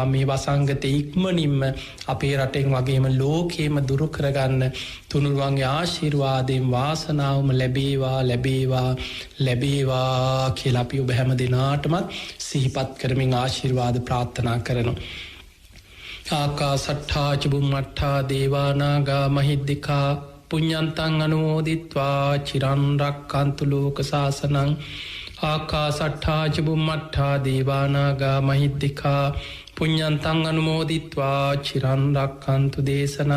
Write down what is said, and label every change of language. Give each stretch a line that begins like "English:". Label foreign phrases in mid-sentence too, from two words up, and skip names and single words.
Sinhala: මේ වසංගත ඉක්මනින්ම අපේ රටෙන් වගේම ලෝකේම දුරු කරගන්න තුනුරුවන්ගේ ආශිර්වාදයෙන් වාසනාවම ලැබේවා ලැබේවා ලැබේවා කියලා අපි ඔබ හැම දෙනාටමත් සිහිපත් කරමින් ආශිර්වාද ප්‍රාර්ථනා කරනවා.
Pali: ආකා සට්ඨා චුම්මට්ඨා දේවානාගා මහිද්దికා පුඤ්ඤන්තං අනුමෝදිත්වා චිරන් රක්ඛන්තු ලෝක සාසනං. ආකා සට්ඨා චුම්මට්ඨා දේවානාගා මහිද්దికා පුඤ්ඤන්තං අනුමෝදිත්වා චිරන් රක්ඛන්තු දේශනං.